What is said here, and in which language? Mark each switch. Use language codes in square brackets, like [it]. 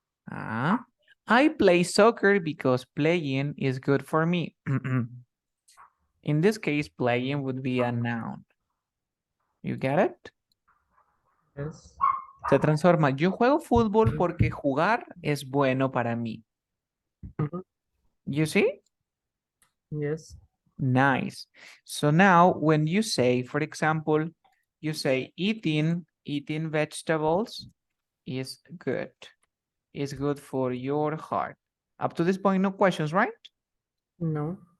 [en] I play soccer because playing is good for me. In this case, playing would be a noun. You get it? Yes. [es] Se transforma. Yo juego fútbol porque jugar es bueno para mí. Mhm. [en] You see? Yes. Nice. So now when you say, for example, you say eating vegetables is good. Is good for your heart. Up to this point, no questions, right? No.